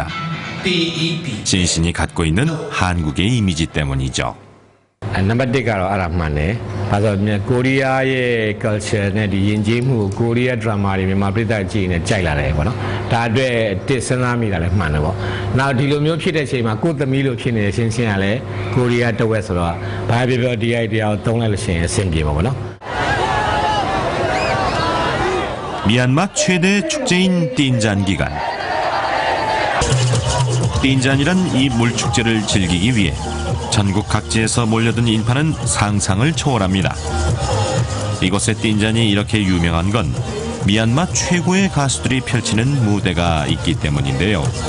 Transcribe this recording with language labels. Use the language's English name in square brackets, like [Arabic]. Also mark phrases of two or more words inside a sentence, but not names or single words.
[Korean] 신신이 갖고 있는 한국의 이미지 때문이죠. [Burmese] 넘버 1ကတော့အဲ့ဒါမှန်တယ်။ဘာလို့လဲကိုရီးယားရဲ့ culture နဲ့ဒီယဉ်ကျေးမှုကိုရီးယား drama တွေမြန်မာပြည်သားကြည့်နေကြိုက်လာတယ်ပေါ့နော်။ဒါအတွက်တစ်စဉ်းစားမိတာလည်းမှန်တယ်ပေါ့။နောက်ဒီလိုမျိုးဖြစ်တဲ့အချိန်မှာကိုယ်သမီးလိုဖြစ်နေတဲ့ရှင်းကလည်းကိုရီးယားတဝက်ဆိုတော့ဘာပြောပြောဒီ idea ကိုသုံးလိုက်လို့ရှိရင်အဆင်ပြေမှာပေါ့နော်။ [Korean] 미얀마 최대 축제인 띵잔 기간. 띵잔이란 이 물축제를 즐기기 위해 전국 각지에서 몰려든 인파는 상상을 초월합니다. 이곳의 띵잔이 이렇게 유명한 건 미얀마 최고의 가수들이 펼치는 무대가 있기 때문인데요.